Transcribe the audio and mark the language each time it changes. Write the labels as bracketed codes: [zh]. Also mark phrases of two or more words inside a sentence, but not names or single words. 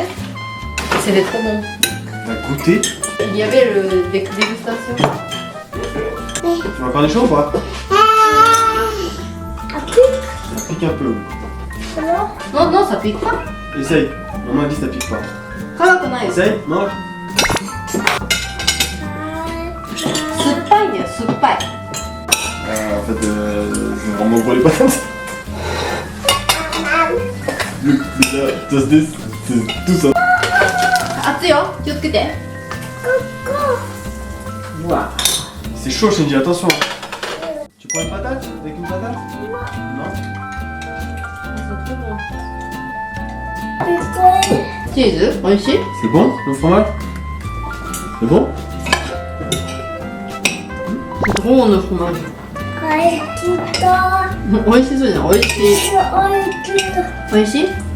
[fr] C'était trop bon. T'as goûté? Il y avait le dégustation. Tu veux un cornichon ou pas? Ça pique un peu. Non, non, ça pique pas. Essaye. Maman a dit ça pique pas. [ja] 辛くないよ。酸っ [fr] Essaye, mange. [ja] ぱいね、酸っぱい。 [fr] En fait, c'est vraiment pour les patates. [de] Das ist [fr] tout ça. [ja] 熱いよ、気をつけて。うわ。 [fr] C'est chaud, Shinji, attention. Tu prends une patate? Avec une patate? Non. [ja] チーズ美味しい？ [fr] C'est bon, le fromage? C'est bon? C'est trop bon le fromage。 [ja] 美味しそうじゃん、美味しい。美味しい？